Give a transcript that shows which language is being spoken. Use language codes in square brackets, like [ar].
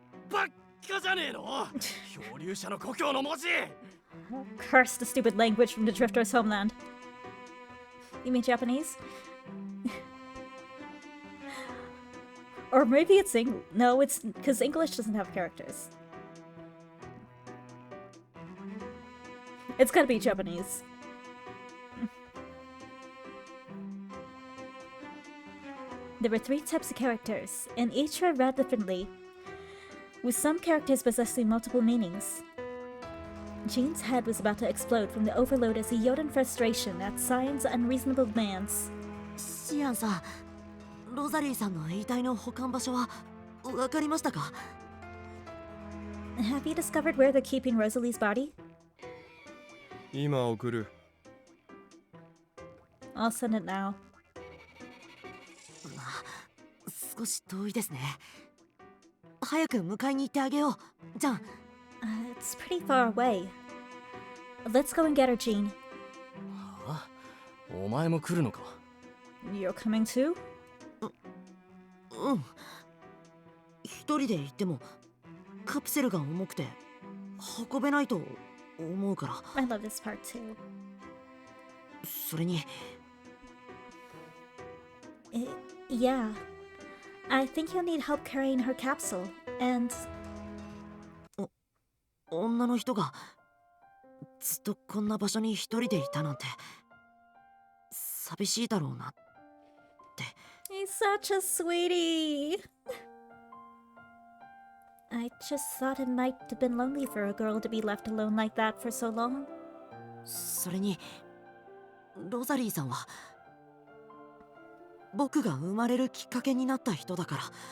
[ja] バカじゃねえの漂流者の故郷の文字 [en] Curse the stupid language from the Drifter's homeland. You mean Japanese? Or maybe it's English. No, it's because English doesn't have characters. It's gotta be Japanese. There were 3 types of characters, and each were read differently, with some characters possessing multiple meanings. Jean's head was about to explode from the overload as he yelled in frustration at Cyan's unreasonable demands. [ja] シアンさん、ロザリーさんの遺体の保管場所は分かりましたか？ [en] Have you discovered where they're keeping Rosalie's body? [ja] 今送る。 [en] I'll send it now. [ja] 少し遠いですね。早く迎えに行ってあげよう。じゃん。 [en] It's pretty far away. Let's go and get her, Jean. [ja] あ、お前も来るのか。 [en] You're coming too? [ja] うん。一人で行ってもカプセルが重くて運べないと思うから。 [en] I love this part too. [ja] それに。 [en] Yeah. I think you'll need help carrying her capsule, and... [ja] 女の人がずっとこんな場所に一人でいたなんて寂しいだろうなって。 [en] He's such a sweetie. I just thought it might have been lonely for a girl to be left alone like that for so long. [ja] それにロザリーさんは僕が生まれるきっかけになった人だから。